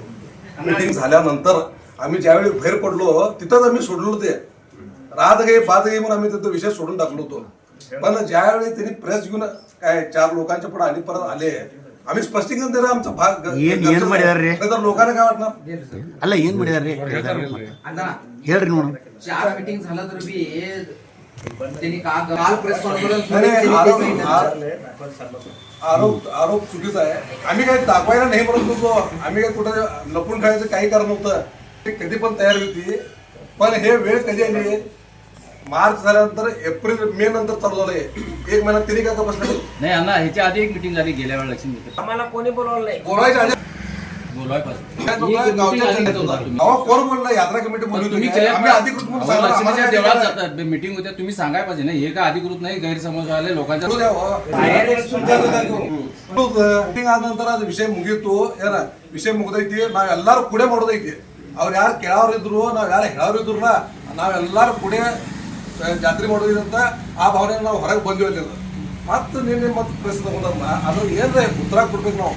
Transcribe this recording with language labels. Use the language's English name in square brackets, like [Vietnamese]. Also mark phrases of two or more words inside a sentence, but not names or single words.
[Marathi] मीटिंग झाल्यानंतर आम्ही ज्यावेळी बाहेर पडलो तिथंच आम्ही सोडलो. ते [Hindi] रात गे बात गे [Marathi] म्हणून आम्ही तिथं विषय सोडून टाकलो होतो. पण ज्यावेळी त्यांनी प्रेस घेऊन काय 4 लोकांच्या पुढे आणि परत आले आम्ही स्पष्टीकरण देणार. आमचा भाग लोकांना काय वाटणार [Kannada] ಅಲ್ಲ ಏನ್ ಮಾಡಿದಾರೆ ಹೇಳ್ರಿ ನೋಡು. [Marathi] 4 मीटिंग झालं तर बी त्यांनी काल [English] press conference [Marathi] आरोप चुकीचा आहे. आम्ही काही दाखवायला नाही म्हणत होतो. आम्ही काही कुठं लपून खायचं काही कारण नव्हतं. ते कधी पण तयार होती. पण हे वेळ कधी आली मार्च झाल्यानंतर एप्रिल मे नंतर चालू झालंय. 1 महिना तरी का बसले नाही अण्णा. ह्याच्या आधी एक मीटिंग झाली गेल्या वेळेला लक्ष्मी आम्हाला कोणी बोलवलं नाही. बोलायच्या आधी बोलवाय कोण बोलला यात्रा कमिटी बोलली तुम्ही आम्ही अधिकृत म्हणून लक्ष्मीच्या देवळात जातात मीटिंग होत्या. तुम्ही सांगाय पाहिजे ना हे का अधिकृत नाही गैरसमज आले लोकांच्या [Kannada] ಮೀಟಿಂಗ್ ಆದ ನಂತರ ಅದು ವಿಷಯ ಮುಗೀತು. ಏನ ವಿಷಯ ಮುಗ್ದೈತಿ. ನಾವೆಲ್ಲರೂ ಕೂಡೆ ಮಾಡೋದೈತಿ. ಅವ್ರು ಯಾರು ಕೇಳೋರು ಇದ್ರು ನಾವ್ ಯಾರು ಹೇಳೋರು ಇದ್ರು ನಾವೆಲ್ಲರೂ ಕೂಡೆ ಜಾತ್ರೆ ಮಾಡೋದ್ರಿಂದ ಆ ಭಾವನೆ ನಾವು ಹೊರಗೆ ಬಂದಿವಲ್ಲ. ಮತ್ತೆ ನಿನ್ನೆ ಮತ್ತೆ ಪ್ರೆಸ್ ತಗೊಂಡಲ್ಲ ಅದ್ರ ಏನ್ರ ಉತ್ತರ ಕೊಡ್ಬೇಕು ನಾವು.